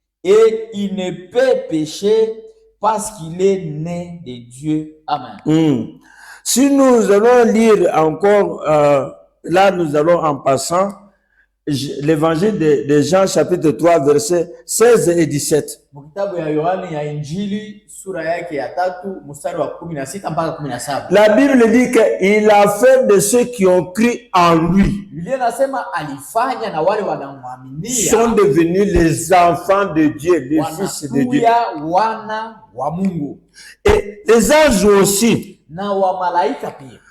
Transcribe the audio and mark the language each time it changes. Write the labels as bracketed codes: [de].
[fr] Et il ne peut pécher parce qu'il est né de Dieu. Amen. Si nous allons lire encore, là nous allons en passant, l'évangile de Jean chapitre 3 versets 16 et 17. [sw] Mkitabu ya Yohane ya Injili sura yake ya 3 mstari wa 16 mpaka 17. [fr] La Bible dit qu'il a fait de ceux qui ont cru en lui. [sw] Biblia inasema alifanya na wale wanaomwaminia [fr] Sont devenus les enfants de Dieu, les fils de Dieu. [sw] Wana wa Mungu. [fr] Et les anges aussi [sw] Na wa malaika pia